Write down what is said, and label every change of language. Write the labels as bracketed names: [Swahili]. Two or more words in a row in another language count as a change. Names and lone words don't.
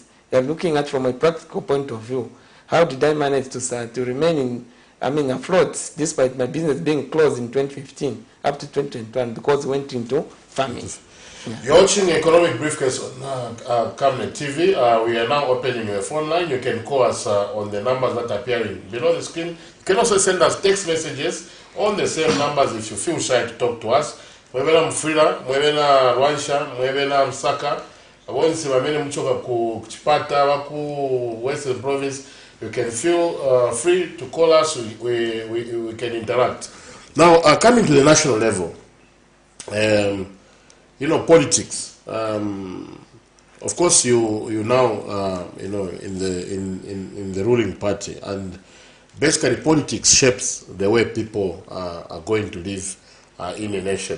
[English] We are looking at from a practical point of view. How did I manage to remain afloat despite my business being closed in 2015 up to 2021 because we went into farming. Yeah. You're watching Economic Briefcase on Camnet TV. We are now opening your phone line. You can call us on the numbers that are appearing below the screen. You can also send us text messages on the same numbers if you feel shy to talk to us. [Nyanja] Mwebena Mfrila, mwebena Rwansha, mwebena Msaka, wonsi wamene mchoka kuchipata waku Western Province. [English] You can feel free to call us. We can interact. Now, coming to the national level, politics. Of course, you now in the ruling party, and basically politics shapes the way people are going to live in a nation.